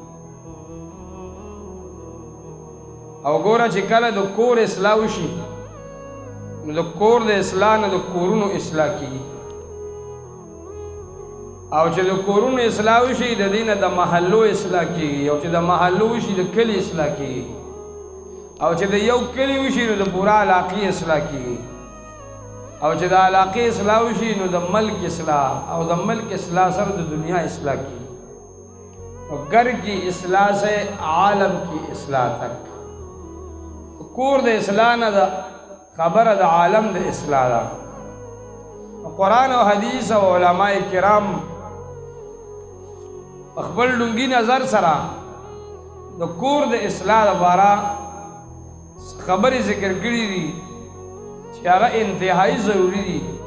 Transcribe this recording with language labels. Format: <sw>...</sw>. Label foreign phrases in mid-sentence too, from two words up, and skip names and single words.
<ps>او ګوره چې کله د کور اصلاح وشي، نو د کور د اصلاح نه د کورونو اصلاح کېږي، او چې د کورونو اصلاح وشي د دې نه د محلو اصلاح کېږي، او چې د محلو وشي د کلي اصلاح کېږي، او چې د یو کلي وشي نو د پوره علاقې اصلاح کېږي، او چې د علاقې اصلاح وشي نو د ملک اصلاح، او د ملک اصلاح سره د دنیا اصلاح کېږي.</ps> <ur>اور گھر کی اصلاح سے عالم کی اصلاح تک،</ur> <ps>کور د اصلاح نه د خبره د عالم د اصلاح ده. قرآن او حدیث او علماء کرام خپل ډونګي نظر سره د کور د اصلاح لپاره خبرې ذکر کړي دي چې هغه انتهایی ضروری دي.</ps>